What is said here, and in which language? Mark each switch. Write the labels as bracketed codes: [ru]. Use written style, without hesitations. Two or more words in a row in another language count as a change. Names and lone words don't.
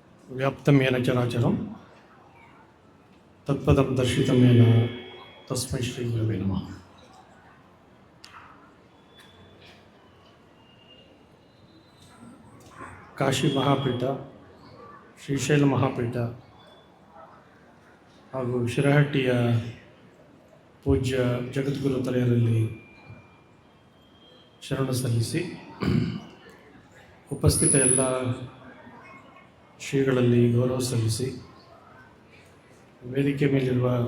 [sa] ವ್ಯಾಪ್ತಂ ಯೇನ ಚರಾಚರಂ ತತ್ಪದಂ ದರ್ಶಿತಂ ಯೇನ ತಸ್ಮೈ ಶ್ರೀ ಗುರವೇ ನಮಃ. [kn] ಕಾಶಿ ಮಹಾಪೀಠ, ಶ್ರೀಶೈಲ ಮಹಾಪೀಠ ಹಾಗೂ ಶಿರಹಟ್ಟಿಯ ಪೂಜ್ಯ ಜಗದ್ಗುರು ತಲೆಯರಲ್ಲಿ ಶರಣ ಸಲ್ಲಿಸಿ, ಉಪಸ್ಥಿತ ಎಲ್ಲ ಶ್ರೀಗಳಲ್ಲಿ ಗೌರವ ಸಲ್ಲಿಸಿ, ವೇದಿಕೆ ಮೇಲಿರುವ